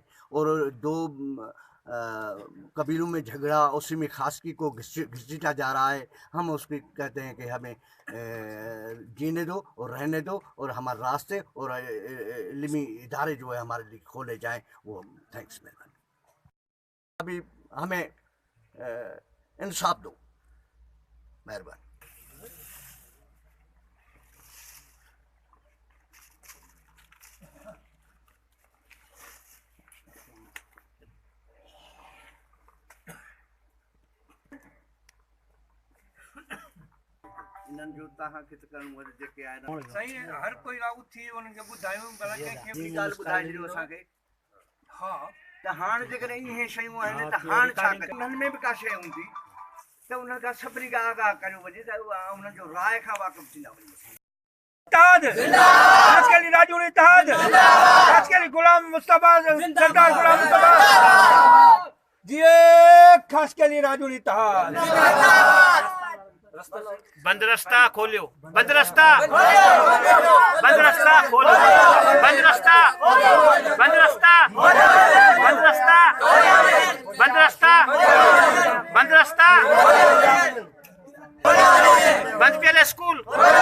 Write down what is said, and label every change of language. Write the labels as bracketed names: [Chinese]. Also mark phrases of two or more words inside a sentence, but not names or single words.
[Hindi] और दो कबीलों में झगड़ा उसी में खासकी को घसीटा जा रहा है, हम उसकी कहते हैं कि हमें जीने दो और रहने दो और हमारे रास्ते और इल्मी इदारे जो है हमारे लिए खोले जाएँ। वो थैंक्स मेहरबानी। अभी हमें इंसाफ दो, मेहरबानी। [Sindhi] इन्हनि जो तव्हां खे त करणो आहे जेके आहिनि सही है, हर कोई लागू थी उन्हनि खे ॿुधायूं भला कंहिंखे ॿी ॻाल्हि ॿुधाए ॾियो असांखे। हा त हाणे जेकॾहिं इहे शयूं आहिनि त हाणे छा करियूं? उन्हनि में बि का शइ हूंदी त उन्हनि खां सभिनी खां आगाह करियो वञे त उन्हनि जो राय खां वाक़ुफ़ थींदा वञे। [Hindi] इत्तेहाद खास के लिए राजौरी इत्तेहाद, खास के लिए गुलाम मुस्तफा, सरदार गुलाम मुस्तफा जिए, खास के लिए राजौरी इत्तेहाद। बंद रास्ता खोलियो, बंद रास्ता, बंद रास्ता खोलो, बंद रास्ता, बंद रास्ता, बंद रास्ता, बंद रास्ता, बंद रास्ता, बंद पहले स्कूल।